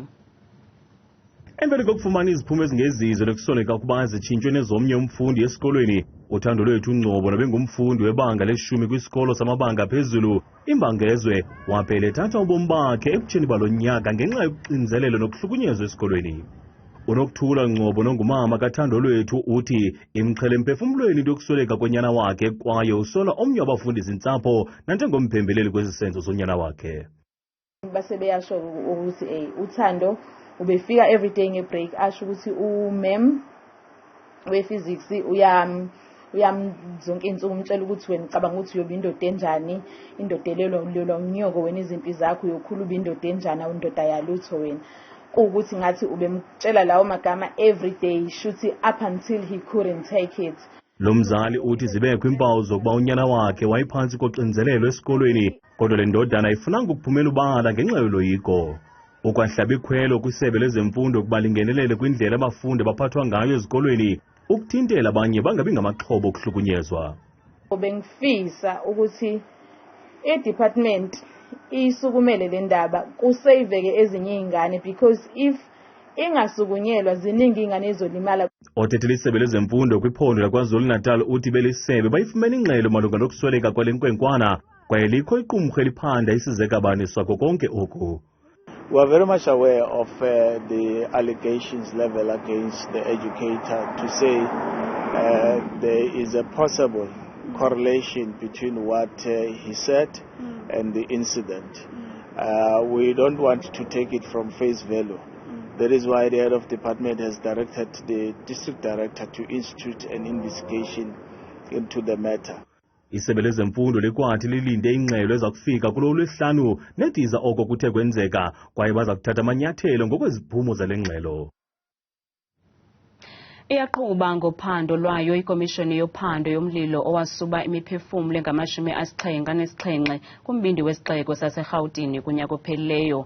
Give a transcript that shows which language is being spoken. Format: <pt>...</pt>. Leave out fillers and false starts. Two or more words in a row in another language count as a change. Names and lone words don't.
<xh>Emveni kokufumana iziphumo ezingezizo lokusoleka ukuba zitshintshwe nezomnye umfundi esikolweni, uphando-lwethu Ngcobo nobengumfundi webanga le-10 kwisikolo samabanga phezulu imbangezwe waphela ethatha ubomi bakhe ebutsheni balo nyaka ngenxa yokuxinzelelo nokuhlukunyezwa esikolweni. Unokuthula Ngcobo nongumama kaphando-lwethu uthi imqhele emphefumlweni into yokusoleka konyana wakhe kwaye usola omnye wabafundisintsapho nanjengompembeleli kwezi senzo zonyana wakhe.</xh> <zu>Basebeyasho ukuthi uthando ubefika everyday ngebreak asho ukuthi umem we-physics zonke insuku umtshela ukuthi wena ucabanga ukuthi uyoba indoda enjani, indoda elelwa umnyoko wena izimpi zakho uyokhuluma indoda enjani awundoda yalutho wena. Kuwukuthi ngathi ubemtshela lawo magama everyday shuthi</zu> <en>up until he couldn't take it.</en> <xh>Lo mzali uthi zibekho impawu zokuba unyana wakhe wayiphansi koxinzelelo esikolweni kodwa le ndodana ayifunanga ukuphumela ubala ngenxa yoloyiko. Ukwahlaba ikhwelo kwisebe lezemfundo ukuba lingenelele kwindlela abafundi baphathwa ngayo ezikolweni ukuthintela abanye bangabi ngamaxhobo okuhlukunyezwa.</xh> <zu>Bengifisa ukuthi i-department isukumele le ndaba kusaveke ezinye izingane</zu> <en>because if</en> <zu>ingasukunyelwa ziningi ingane ezolimala.</zu> <xh>Othethela isebe lezemfundo kwiphondo laKwaZulu-Natal uthi belisebe bayifumene ingxelo malunga nokusweleka kwale nkwenkwana kwaye likho iqumrhu eliphanda isizekabaniswa konke oku.</xh> <en>We are very much aware of the allegations leveled against the educator to say there is a possible correlation between what he said and the incident. We don't want to take it from face value. That is why the head of department has directed the district director to institute an investigation into the matter.</en> <xh>Isebe lezemfundo likwathi lilinde ingxelo ezakufika kulo lwesihlanu nediza oko kuthe kwenzeka kwaye baza kuthatha amanyathelo ngokweziphumo zale ngxelo. Iyaqhuba ngophando lwayo ikomishoni yophando yomlilo owasuba imiphefumlo engama-77 kumbindi wesixeko saseRhawutini kunyaka ophelileyo.</xh>